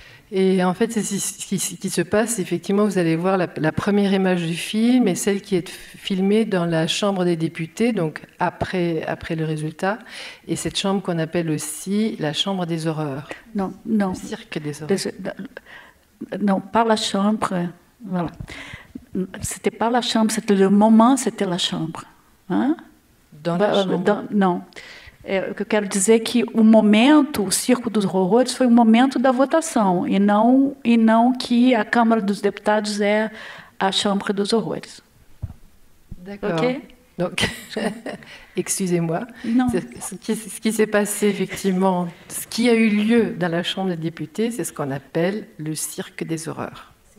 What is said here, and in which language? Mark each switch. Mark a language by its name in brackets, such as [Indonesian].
[French] Et en fait, c'est ce qui se passe. Effectivement, vous allez voir la première image du film et celle qui est filmée dans la Chambre des députés, donc après le résultat. Et cette chambre qu'on appelle aussi la Chambre des horreurs. Non. Le cirque des horreurs. Non, pas la chambre. Voilà. C'était pas la chambre, c'était le moment, c'était la chambre. Hein? Dans la chambre. [Portuguese] Não. O que eu quero dizer é que o momento, o Circo dos Horrores, foi o momento da votação, e não que a Câmara dos Deputados é a Chambre dos Horrores. [French] D'accord. Ok? Donc, excusez-moi. Non. Ce qui s'est passé, effectivement, ce qui a eu lieu dans la Chambre des députés, c'est ce qu'on appelle le Cirque des horreurs.